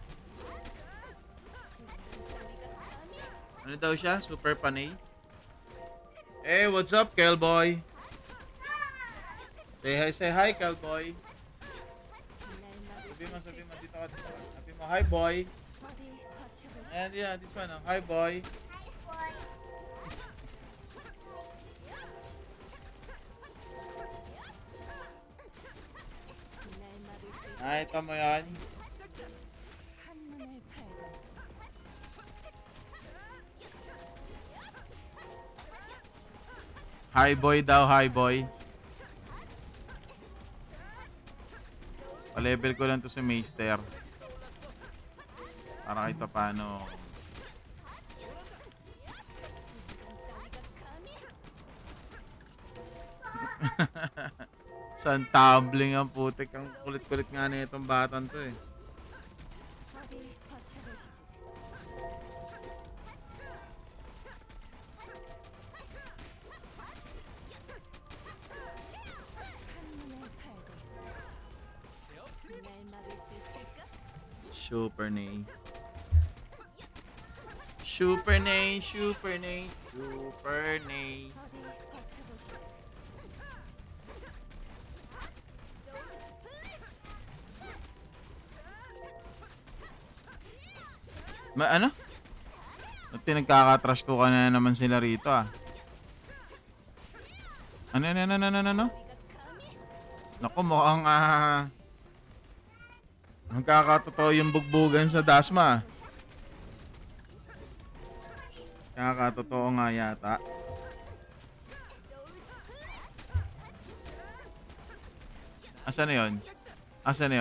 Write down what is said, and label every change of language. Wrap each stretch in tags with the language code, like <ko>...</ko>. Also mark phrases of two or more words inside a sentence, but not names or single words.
<ko>인간 따위가 감히?</ko> <tl>Ano daw siya? Super panay?</tl> <en>Hey, what's up, Kelboy? Say hi, Kelboy.</en> <ko>날 막을 수</ko> <tl>Sabi mo,</tl> <ko>있을까?</ko> <tl>dito ka, dito ka. Sabi mo,</tl> <en>hi, boy.</en> <ko>어디 버텨보시지.</ko> <en>And yeah, this one, hi, boy.</en> <ko>날 막을 수 있을까?</ko> <tl>Nakita mo yan?</tl> <ko>한눈을 팔고</ko> <en>Hi, boy daw, hi, boy.</en> <tl>Pa-level ko lang to sa Maester. Para kahit paano. San tumbling ang putik. Ang kulit-kulit nga na itong batang to eh.</tl> <ko>어디 버텨보시지. 한눈을 팔고 날 막을 수 있을까?</ko> <tl>Super Nay. Super Nay, Super Nay, Super Nay.</tl> <ko>어디 버텨보시지.</ko> <tl>Ano? Nagkaka-trash to ka na naman sila rito ah. Ano?</tl> <ko>따위가 감히?</ko> <tl>Naku, mukhang magkakatotoo yung bugbugan sa Dasma. Kakatotoo nga yata. Asan na yun? Asa na yun?</tl>